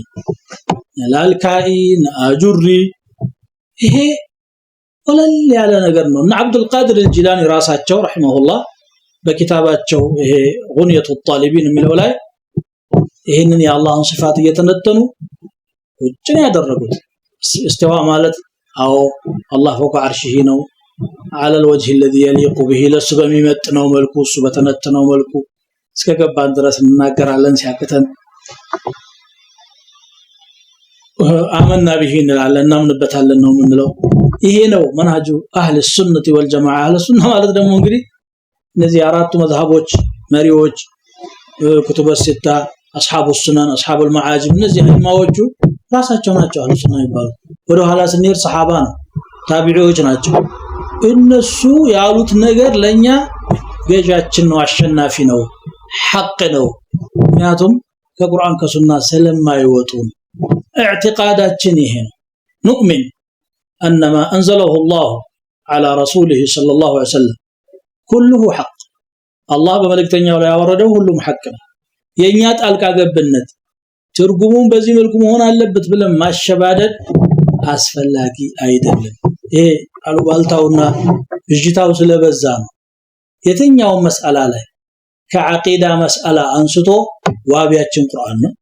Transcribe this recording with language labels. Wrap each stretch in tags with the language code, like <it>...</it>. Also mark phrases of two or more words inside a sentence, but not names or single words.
<am>ላልካኢን አጁሪ ይሄ ወለል ያለ ነገር ነው እና አብዱል ቃድር الجيلاني ራሳቸው ረሂመሁላህ በኪታባቸው ይሄ ጉንየቱ الطالبين የሚለው ላይ ይሄንን የአላህን ሲፋት እየተነተኑ እጭን ያደረጉት استواء ማለት አዎ አላህ</am> <ar>فوق عرشه</ar> <am>ነው</am> <ar>على الوجه الذي يليق به</ar> <am>ለሱ በሚመጥነው መልኩ እሱ በተነተነው መልኩ እስከገባን ድረስ እናገራለን ሲያከተን</am> <ar>آمنا به</ar> <am>እንላለን እናምንበታለን ነው የምንለው ይሄ ነው መንሃጁ</am> <ar>أهل السنة والجماعة أهل السنة</ar> <am>ማለት ደግሞ እንግዲህ እነዚህ አራቱ መዝሐቦች መሪዎች</am> <ar>كتب الستة أصحاب السنن أصحاب المعاجم</ar> <am>እነዚህ ህማዎቹ ራሳቸው ናቸው</am> <ar>أهل السنة</ar> <am>ይባሉ ወደ ኋላ ስንሄድ ሰሃባ ነው ታቢዒዎች ናቸው እነሱ ያሉት ነገር ለኛ ገዣችን ነው አሸናፊ ነው ሐቅ ነው ምክንያቱም ከቁርአን ከሱና ስለማይወጡ اعتقاداتችን ይሄ ነው</am> <ar>نؤمن ان ما انزله الله على رسوله صلى الله عليه وسلم كله حق الله</ar> <am>በመልእክተኛው ላይ ያወረደው ሁሉም ሐቅ ነው የኛ ጣልቃ ገብነት ትርጉሙን በዚህ መልኩ መሆን አለበት ብለን ማሸባደድ አስፈላጊ አይደለም ይሄ አሉባልታውና ብጅታው ስለበዛ ነው የትኛው መስአላ ላይ ከዓቂዳ መስአላ አንስቶ ዋቢያችን ቁርአን ነው</am>